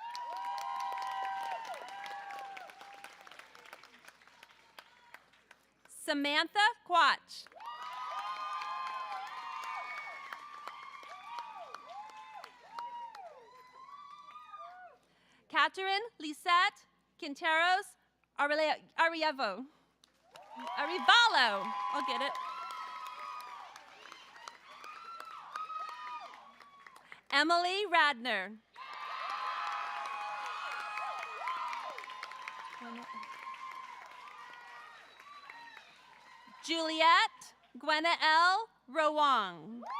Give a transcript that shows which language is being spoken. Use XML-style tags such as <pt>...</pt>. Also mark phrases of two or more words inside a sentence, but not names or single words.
<en>Samantha Quach. Catherine Lisette Quinteros Arevalo. I'll get it. Emily Radner. Juliette Gwenael Rowang.</en>